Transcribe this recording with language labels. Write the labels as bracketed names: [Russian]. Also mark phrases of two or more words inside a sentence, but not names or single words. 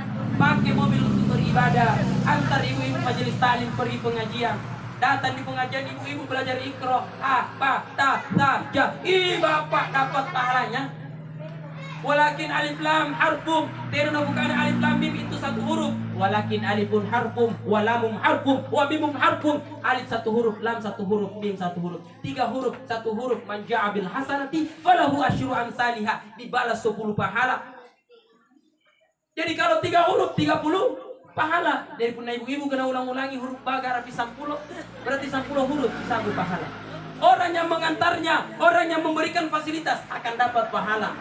[Indonesian] Pakai mobil untuk beribadah, antar ibu-ibu majelis taklim pergi pengajian. Datang di pengajian ibu-ibu belajar Iqra, apa, ta, ja, bapak dapat pahalanya. [Arabic] ولكن ألف لام حرف, [Indonesian] tidak bukan alif lam mim itu satu huruf. [Arabic] ولكن ألف حرف ولام حرف وميم حرف. [Indonesian] Alif satu huruf, lam satu huruf, mim satu huruf. 3 huruf, satu huruf. [Arabic] من جاء بالحسنة فله عشر أمثالها, [Indonesian] dibalas 10 pahala. Jadi kalau 3 huruf 30 pahala. Daripada ibu-ibu kena ulang-ulangi huruf baga rapi 10, berarti 10 huruf 1 pahala. Orang yang mengantarnya, orang yang memberikan fasilitas akan dapat pahala.